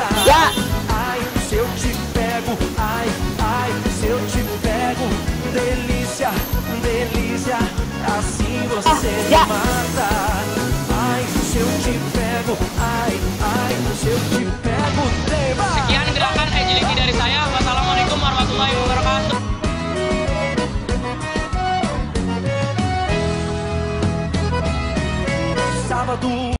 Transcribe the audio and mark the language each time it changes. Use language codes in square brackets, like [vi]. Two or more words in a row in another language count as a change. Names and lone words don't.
[pt] Ai, se eu te pego, ai, ai, se eu te pego. Delícia, delícia, assim você me mata. Ai, se eu te pego, ai, ai, se eu te pego, tema. [id] Sekian gerakan agility dari saya. [ar] والسلام عليكم ورحمة الله وبركاته. [pt] Sábado